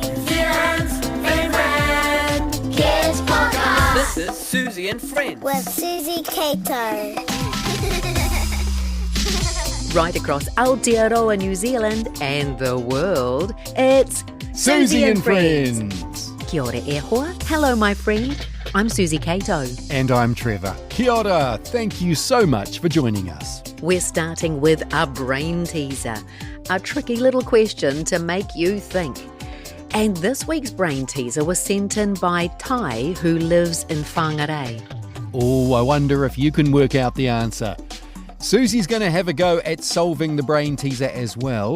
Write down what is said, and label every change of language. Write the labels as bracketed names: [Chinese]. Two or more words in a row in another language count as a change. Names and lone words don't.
[English] New Zealand's favourite kids podcast. This is Suzy and Friends. With Suzy Cato. Right across Aotearoa, New Zealand and the world, it's Suzy and Friends. [Māori] Kia ora e hoa. [English] Hello, my friend. I'm Suzy Cato. And I'm Trevor. [Māori] Kia ora. [English] Thank you so much for joining us. We're starting with a brain teaser, a tricky little question to make you think. And this week's brain teaser was sent in by Tai, who lives in Whangarei. Oh, I wonder if you can work out the answer. Suzy's going to have a go at solving the brain teaser as well.